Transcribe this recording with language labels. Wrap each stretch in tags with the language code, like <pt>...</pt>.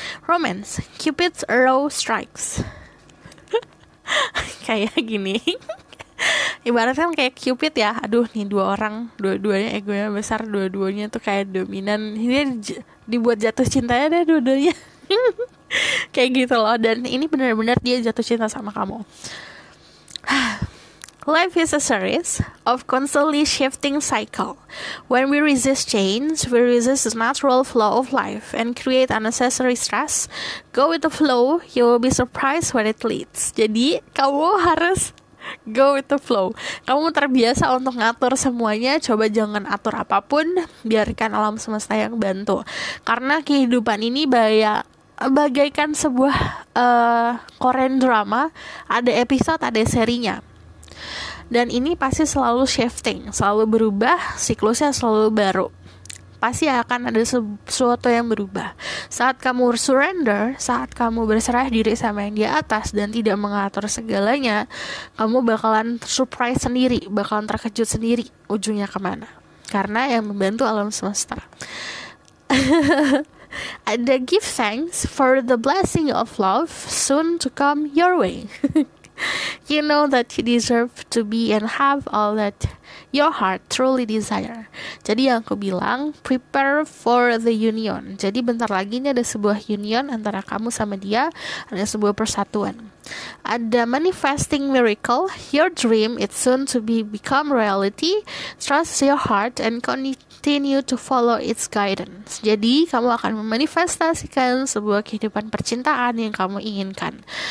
<en>Romance, Cupid's arrow strikes.</en> <id>Kayak gini. Ibaratnya kayak Cupid ya. Aduh nih dua orang, dua-duanya egonya besar, dua-duanya tuh kayak dominan. Ini dibuat jatuh cintanya deh dua-duanya. Kayak gitu loh. Dan ini benar-benar dia jatuh cinta sama kamu.</id> <en>Life is a series of constantly shifting cycle. When we resist change, we resist the natural flow of life and create unnecessary stress. Go with the flow, you will be surprised where it leads.</en> <id>Jadi, kamu harus</id> <en>go with the flow.</en> <id>Kamu terbiasa untuk ngatur semuanya, coba jangan atur apapun, biarkan alam semesta yang bantu. Karena kehidupan ini bagaikan sebuah Korean drama, ada episode, ada serinya. Dan ini pasti selalu shifting, selalu berubah, siklusnya selalu baru. Pasti akan ada sesuatu yang berubah. Saat kamu surrender, saat kamu berserah diri sama yang di atas dan tidak mengatur segalanya, kamu bakalan surprise sendiri, bakalan terkejut sendiri ujungnya kemana. Karena yang membantu alam semesta.</id> <en>Ada give thanks for the blessing of love soon to come your way. You know that you deserve to be and have all that your heart truly desire.</en> <id>Jadi yang aku bilang,</id> <en>prepare for the union.</en> <id>Jadi bentar lagi ini ada sebuah union antara kamu sama dia, ada sebuah persatuan.</id> <en>Ada manifesting miracle, your dream it's soon to become reality. Trust your heart and continue to follow its guidance.</en> <id>Jadi kamu akan memanifestasikan sebuah kehidupan percintaan yang kamu inginkan.</id>